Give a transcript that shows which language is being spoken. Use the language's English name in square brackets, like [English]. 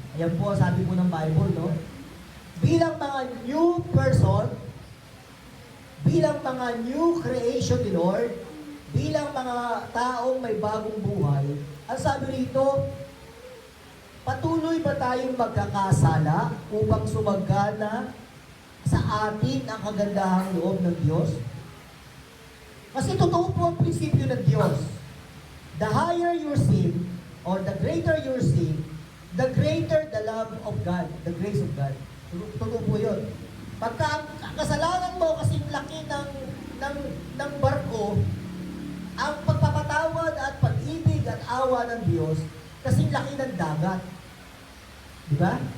[Filipino] Ayan po, sabi po ng Bible, no? Bilang mga new person, bilang mga new creation ni Lord, bilang mga taong may bagong buhay, ang sabi rito, patuloy ba tayong magkakasala upang sumagana sa atin ang kagandahang loob ng Diyos? Kasi totoo po ang prinsipyo ng Diyos. [English] The higher your sin, or the greater your sin, the greater the love of God, the grace of God. [Filipino] Totoo po yun. Pagka ang kasalanan mo kasing laki ng barko, ang pagpapatawad at pag-ibig at awa ng Diyos, kasing laki ng dagat. Di ba?